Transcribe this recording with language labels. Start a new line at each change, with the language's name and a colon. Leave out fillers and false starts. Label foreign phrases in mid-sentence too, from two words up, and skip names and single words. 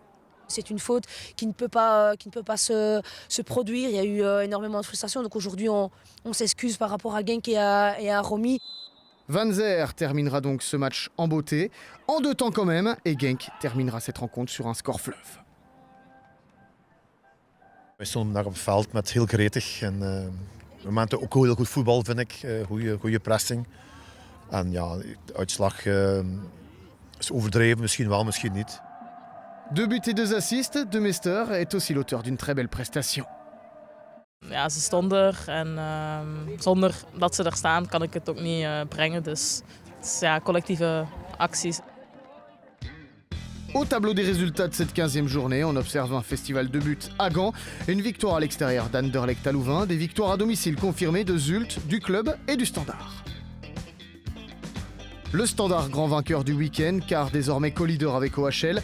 French: C'est une faute qui ne peut pas se produire. Il y a eu énormément de frustration. Donc aujourd'hui, on s'excuse par rapport à Genk et à Romy. Van Zer terminera donc ce match en beauté, en 2 temps quand même, et Genk terminera cette rencontre sur un score fleuve.
Dutch: We stonden daar op het veld met heel gretig en we maakten ook heel goed voetbal, vind ik. Goede pressing. En ja, de uitslag is overdreven, misschien wel, misschien niet.
French: 2 buts et 2 assists, De Meester est aussi l'auteur d'une très belle prestation.
Dutch: Ja, ze stonden er en zonder dat ze er staan kan ik het ook niet brengen. Dus het is ja, collectieve acties.
French: Au tableau des résultats de cette 15e journée, on observe un festival de buts à Gand, une victoire à l'extérieur d'Anderlecht à Louvain, des victoires à domicile confirmées de Zulte, du club et du Standard. Le Standard grand vainqueur du week-end, car désormais co-leader avec OHL.